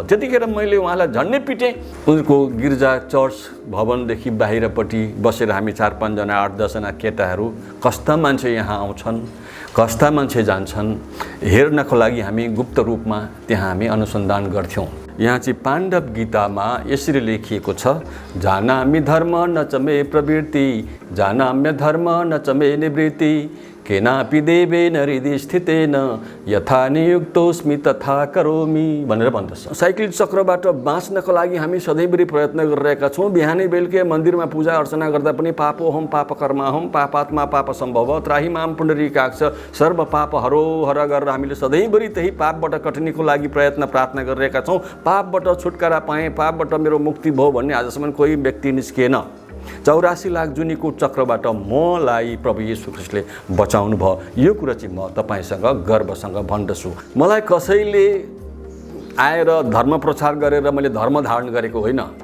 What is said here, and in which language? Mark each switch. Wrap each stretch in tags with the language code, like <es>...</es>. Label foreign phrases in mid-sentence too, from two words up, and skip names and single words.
<ne>त्यतिखेर मैले उहाँलाई झन्डै पिटेँ। उनको गिर्जा चर्च भवनदेखि बाहिरपट्टि बसेर हामी 4-5 जना 8-10 जना केटाहरू, कस्ता मान्छे यहाँ आउँछन्, कस्ता मान्छे जान्छन् हेर्नको लागि हामी गुप्त रूपमा त्यहाँ हामी अनुसन्धान गर्थ्यौँ। यहाँ चाहिँ पाण्डव गीतामा यसरी लेखिएको छ,</ne> <sa>जानामि धर्म न च मे प्रवृत्ति, जानाम्य धर्म न च मे निवृत्ति, केनापि देवेन हृदि स्थितेन यथा नियुक्तोस्मि तथा करोमि भनेर भन्दछ।</sa> <ne>साइकल चक्रबाट बाँच्नको लागि हामी सधैँभरि प्रयत्न गरिरहेका छौँ। बिहानै बेलुकै मन्दिरमा पूजा अर्चना गर्दा पनि</ne> <sa>पापोहम पापकर्माहम पापात्मा पाप सम्भव त्राहि माम पुण्डरीकाक्ष सर्व पाप हरो हर</sa> <ne>गरेर हामीले सधैँभरि त्यही पापबाट कटनीको लागि प्रार्थना गरिरहेका छौँ। पापबाट छुटकारा पाएँ, पापबाट मेरो मुक्ति भयो भन्ने आजसम्म कोही व्यक्ति निस्किएन। 84 लाख जुनीको चक्रबाट मलाई प्रभु येशू ख्रीष्टले बचाउनु भयो। यो कुरा चाहिँ म तपाईसँग गर्वसँग भन्दछु। मलाई कसैले आएर धर्म प्रचार गरेर मैले धर्म धारण गरेको होइन।</ne>